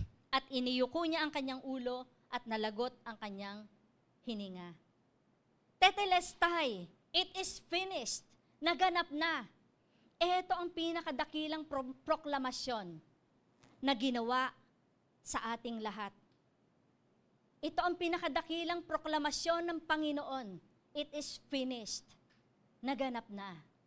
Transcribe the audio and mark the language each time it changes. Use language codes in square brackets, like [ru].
[tl] At iniyuko niya ang kanyang ulo at nalagot ang kanyang hininga. [en] Tetelestai, it is finished. [tl] Naganap na. Ito ang pinakadakilang proklamasyon na ginawa sa ating lahat. Ito ang pinakadakilang proklamasyon ng Panginoon. [en] It is finished. [tl] Naganap na.